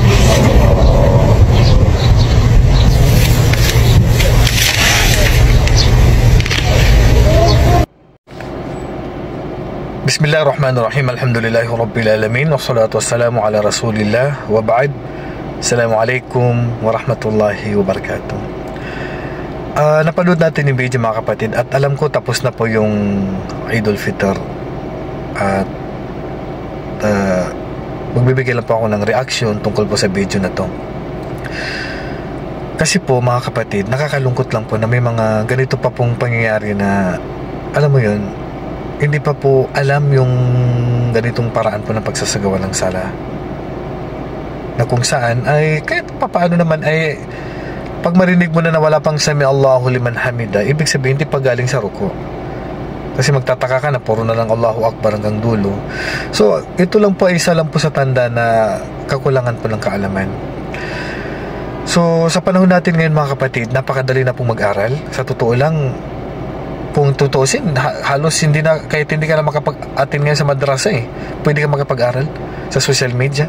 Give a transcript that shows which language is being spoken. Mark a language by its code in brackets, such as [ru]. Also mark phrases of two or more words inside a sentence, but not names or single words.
[ar] بسم الله الرحمن الرحيم. الحمد لله رب العالمين والصلاة والسلام على رسول الله. وبعد. السلام عليكم ورحمة الله وبركاته. [tl] Napanood natin yung video mga kapatid. At alam ko tapos na po yung Idul Fitr. At magbibigay lang po ako ng reaction tungkol po sa video na to. Kasi po mga kapatid, nakakalungkot lang po na may mga ganito pa pong pangyayari na, alam mo yun, hindi pa po alam yung ganitong paraan po ng pagsasagawa ng sala, na kung saan ay kahit papaano naman ay pag marinig mo na wala pang [ar] سمع الله لمن حمده, [tl] ibig sabihin hindi pa galing sa ruko. Kasi magtataka ka na puro na lang [ar] الله أكبر [tl] hanggang dulo. So ito lang po ay isa lang po sa tanda na kakulangan po ng kaalaman. So sa panahon natin ngayon mga kapatid, napakadali na pong mag-aral. Sa totoo lang, kung tutuusin, halos hindi na, kahit hindi ka na makapag-attend ngayon sa madrasa pwede ka makapag-aral sa [en] social media.